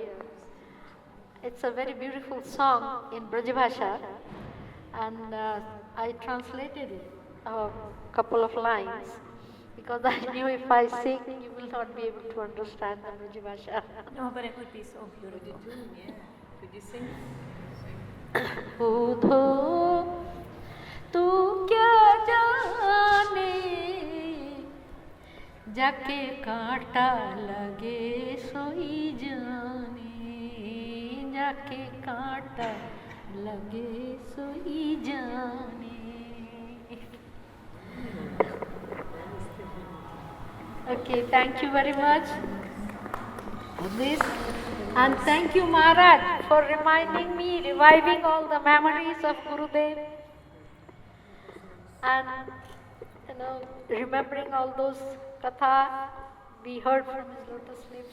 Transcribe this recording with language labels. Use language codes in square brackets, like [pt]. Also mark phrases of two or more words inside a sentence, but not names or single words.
[en] It's a very beautiful song in Brajabhasha, and I translated it, a couple of lines, because I knew if I sing, you will not be able to understand the Brajabhasha. No, but it would be so beautiful. Yeah. Could you sing? [bra] उधो तू क्या जाने जाके कांटा लगे सोई जाने जाके कांटा लगे सोई जाने. [en] Okay, thank you very much for this, and thank you Maharaj for reminding me, reviving all the memories of Gurudev, and remembering all those katha we heard from his lotus lips.